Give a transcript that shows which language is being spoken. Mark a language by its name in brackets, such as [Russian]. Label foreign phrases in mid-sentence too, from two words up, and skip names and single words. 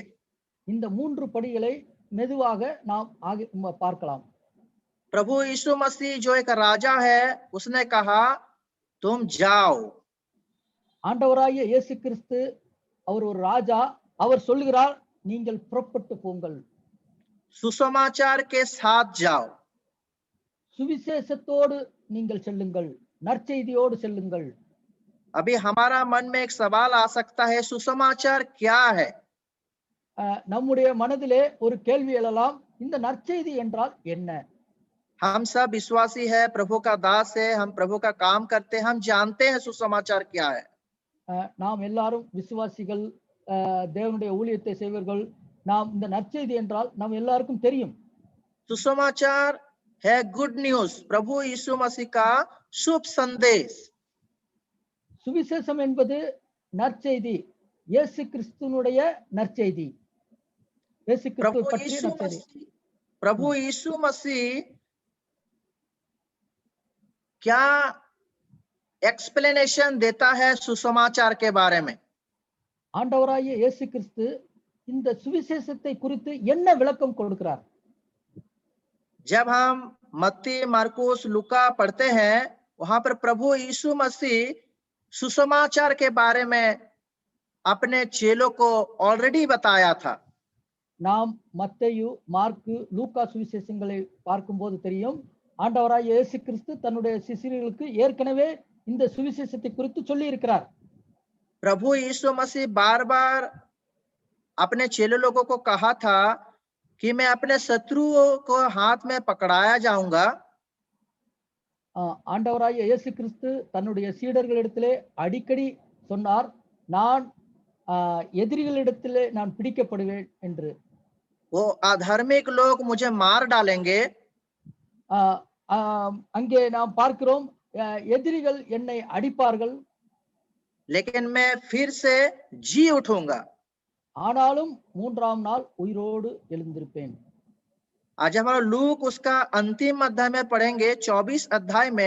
[Tamil] இந்த 3 படிகளை மெதுவாக நாம் பார்க்கலாம். [Hindi] प्रभु यीशु मसीह जो एक राजा है, उसने कहा तुम जाओ. [Tamil] ஆண்டவராகிய இயேசு கிறிஸ்து அவர் ஒரு ராஜா, அவர் சொல்லுகிறார் நீங்கள் புறப்பட்டு போங்கள், [Hindi] सुसमाचार के साथ जाओ. [Tamil] சுவிசேஷத்தோடு நீங்கள் செல்லுங்கள், நற்செய்தியோடு செல்லுங்கள். [Hindi] अभी हमारा मन में एक सवाल आ सकता है, सुसमाचार क्या है? [Tamil] நம்முடைய மனதிலே ஒரு கேள்வி எழலாம், இந்த நற்செய்தி என்றால் என்ன? [Hindi] हम सब विश्वासी है, प्रभु का दास है, हम प्रभु का काम करते हैं, हम जानते हैं सुसमाचार क्या है. [Tamil] நாம் எல்லாரும் விசுவாசிகள், தேவனுடைய ஊழியத்தை செய்வர்கள். நாம் இந்த நற்செய்தி என்றால் நாம் எல்லாருக்கும் தெரியும். [Hindi] सुसमाचार है [English] good news, [Hindi] प्रभु यीशु मसीह का शुभ संदेश. [Tamil] சுவிசேஷம் என்பது நற்செய்தி, இயேசு கிறிஸ்துனுடைய நற்செய்தி, இயேசு கிறிஸ்துவை பற்றிய நற்செய்தி. [Hindi] प्रभु यीशु मसीह क्या एक्सप्लेनेशन देता है सुसमाचार के बारे में? [Tamil] ஆண்டவராகிய இயேசு கிறிஸ்து இந்த சுவிசேஷத்தை குறித்து என்ன விளக்கம் கொடுக்கிறார்? [Hindi] जब हम मत्ती, मार्कुस, लूका पढ़ते हैं, वहां पर प्रभु यीशु मसीह सुसमाचार के बारे में अपने चेलों को ऑलरेडी बताया था. [Tamil] நாம் மத்தேயு, மார்க்கு, லூக்கா சுவிசேஷங்களை பார்க்கும்போது தெரியும், ஆண்டவராகிய இயேசு கிறிஸ்து தன்னுடைய சிஷ்யர்களுக்கு ஏற்கனவே இந்த சுவிசேஷத்தை குறித்து சொல்லி இருக்கிறார். [Hindi] प्रभु यीशु मसीह बार बार अपने चेले लोगों को कहा था कि मैं अपने शत्रुओं को हाथ में पकड़ाया जाऊंगा. [Tamil] ஆண்டவராகிய இயேசு கிறிஸ்து தன்னுடைய சீடர்களிடத்திலே அடிக்கடி சொன்னார், நான் எதிரிகளிடத்திலே நான் பிடிக்கப்படுவேன் என்று. [Hindi] वो अधार्मिक लोग मुझे मार डालेंगे, [Tamil] அங்கே நாம் பார்க்கிறோம், எதிரிகள் என்னை அடிப்பார்கள், [Hindi] लेकिन मैं फिर से जी उठूंगा. [Tamil] ஆனாலும் 3ஆம் நாள் உயிரோடு எழுந்திருப்பேன். [Hindi] आज हम लूक उसका अंतिम अध्याय में पढ़ेंगे, 24 अध्याय में.